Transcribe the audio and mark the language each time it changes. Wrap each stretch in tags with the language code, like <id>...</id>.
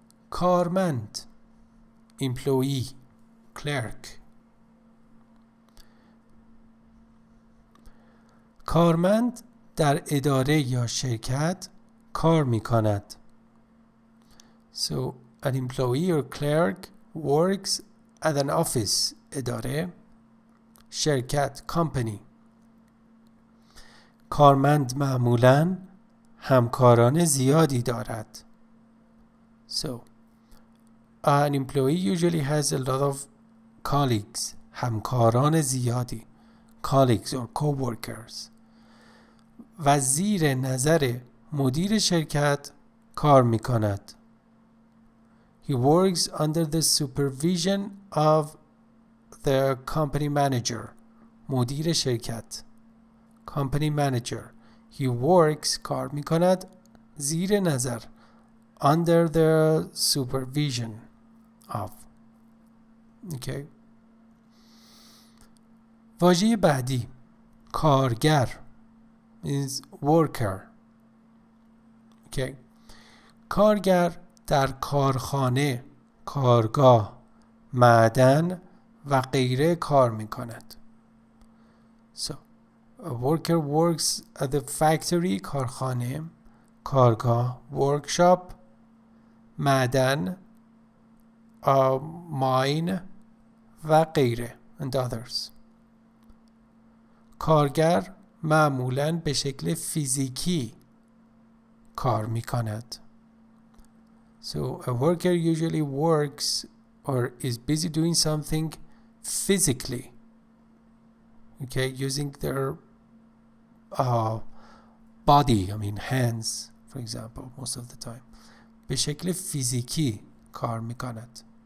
<en>کارمند employee clerk.</en> <fa>کارمند در اداره یا شرکت کار می کند.</fa> <en>So an employee or clerk works at an office</en> <fa>اداره شرکت</fa> <en>company.</en> <fa>کارمند معمولاً همکاران زیادی دارد.</fa> <en>So an employee usually has a lot of colleagues.</en> <fa>همکاران زیادی.</fa> <en>Colleagues or co-workers.</en> <fa>و زیر نظر مدیر شرکت کار می کند.</fa> <en>He works under the supervision of the company manager.</en> <fa>مدیر شرکت.</fa> <en>Company manager. He works</en> <fa>کار می کند زیر نظر.</fa> <en>Under the supervision of. Okay.</en> <fa>واژه بعدی</fa> <en>کارگر is worker. Okay.</en> <fa>کارگر در کارخانه، کارگاه، معدن و غیره کار می کند.</fa> <en>So, a worker works at the factory،</en> <fa>کارخانه، کارگاه،</fa> <en>workshop، معدن، mine</en> <fa>و غیره</fa> <en>and others.</en> <fa>کارگر معمولاً به شکل فیزیکی کار می کند.</fa> <en>So a worker usually works or is busy doing something physically. Okay, using their body, I mean hands, for example, most of the time.</en> <fa>به شکل فیزیکی کار می کند.</fa>